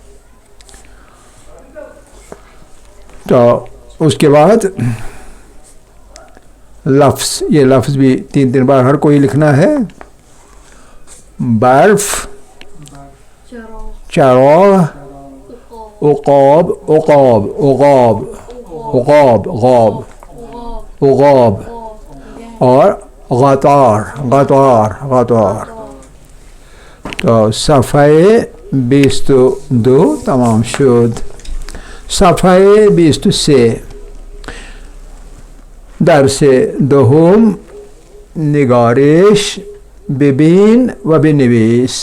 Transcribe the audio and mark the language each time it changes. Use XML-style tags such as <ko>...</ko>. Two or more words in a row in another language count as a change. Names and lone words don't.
<ur>تو اس کے بعد لفظ، یہ لفظ بھی تین بار ہر کوئی لکھنا ہے. برف، چراغ، عقاب، اور غطار.</ur> <fa>تو صفحه 22 تمام شد. صفحه 23 درس دوم نگارش ببین و بنویس.</fa>